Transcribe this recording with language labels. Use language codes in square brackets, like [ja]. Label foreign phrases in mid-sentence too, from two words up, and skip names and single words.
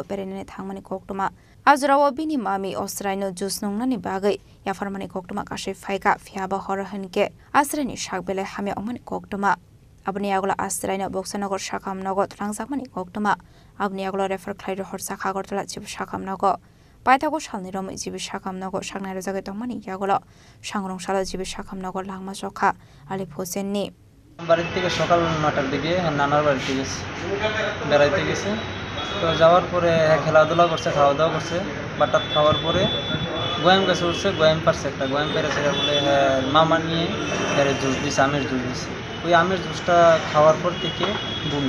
[trp] perene thangmani koktuma Azrawa bini mami Austraino jusnongna ni bagai yafarmani koktuma kashe phaika phiaba horhanke asrani shakbele hame omani koktuma Abni agula Austraino Bokshanogor shakam nogo thlangjakmani koktuma Abni agula refer khlaido horsa khagortala chib shakam nogo Paitago shalni rom jibi shakam nogo shaknai rojagai tongmani yagolo sangrong shala jibi shakam nogo langma jokha Alif Hussein ni [bn] বাড়ির থেকে সকাল 9টার দিকে নানার বাড়িতে গেছে বেড়াইতে গেছে তো যাওয়ার পরে খেলাধুলা করছে খাওয়া দাওয়া করছে বাটাত খাওয়ার পরে গোয়াম গাছে উঠছে গোয়াম পারছে একটা গোয়াম পেরেছে বলে মামা নিয়ে জুস দিছে আমের জুস দিছে ওই আমের জুসটা খাওয়ার পর থেকে বমি